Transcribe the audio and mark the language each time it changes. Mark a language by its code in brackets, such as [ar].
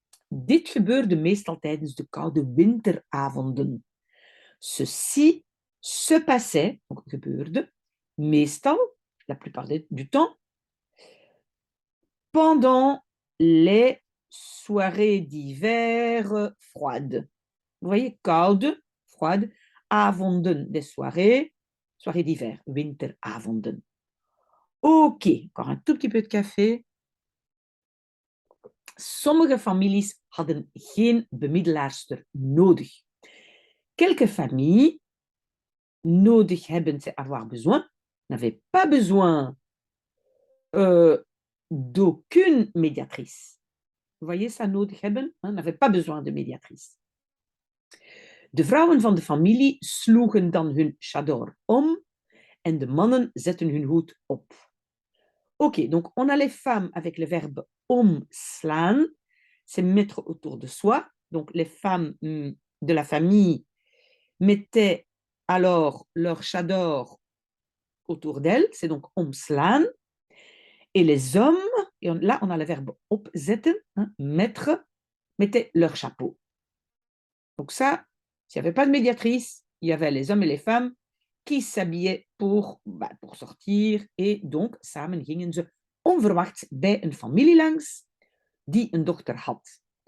[nl] Dit gebeurde meestal tijdens de koude winteravonden. [fr] Ceci se passait, donc gebeurde, meestal, la plupart du temps, pendant les soirées d'hiver froides. Vous voyez, koude, froide, avonden, des soirées d'hiver, winteravonden. Ok, encore un tout petit peu de café. [nl] Sommige families hadden geen bemiddelaarster nodig. [fr] Quelques familles, [nl] nodig hebben, [fr] c'est avoir besoin, n'avaient pas besoin d'aucune médiatrice. Vous voyez ça, [nl] nodig hebben, [fr] n'avaient pas besoin de médiatrice. [nl] De vrouwen van de familie sloegen dan hun chador om en de mannen zetten hun hoed op. [fr] Ok, donc on a les femmes avec le verbe omslaan, c'est mettre autour de soi. Donc les femmes de la famille mettaient alors leur chador autour d'elles, c'est donc omslaan. Et les hommes, et là on a le verbe opzetten, mettre, mettaient leur chapeau. Donc ça, s'il n'y avait pas de médiatrice, il y avait les hommes et les femmes qui s'habillaient pour sortir. Et donc, [nl] samen gingen ze onverwachts bij een familie langs die een dochter had.